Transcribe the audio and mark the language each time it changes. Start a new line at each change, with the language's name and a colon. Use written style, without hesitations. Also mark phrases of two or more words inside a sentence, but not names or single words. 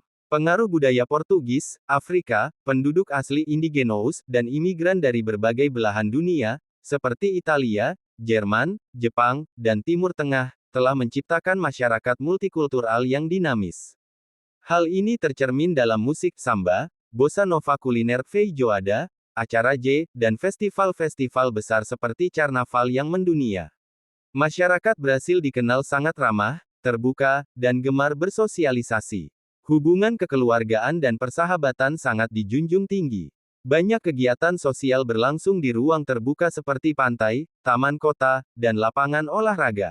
Indonesian: Pengaruh budaya Portugis, Afrika, penduduk asli indigenos, dan imigran dari berbagai belahan dunia, seperti Italia, Jerman, Jepang, dan Timur Tengah, telah menciptakan masyarakat multikultural yang dinamis. Hal ini tercermin dalam musik samba, bossa nova, kuliner feijoada, acara dan festival-festival besar seperti Karnaval yang mendunia. Masyarakat Brasil dikenal sangat ramah, terbuka, dan gemar bersosialisasi. Hubungan kekeluargaan dan persahabatan sangat dijunjung tinggi. Banyak kegiatan sosial berlangsung di ruang terbuka seperti pantai, taman kota, dan lapangan olahraga.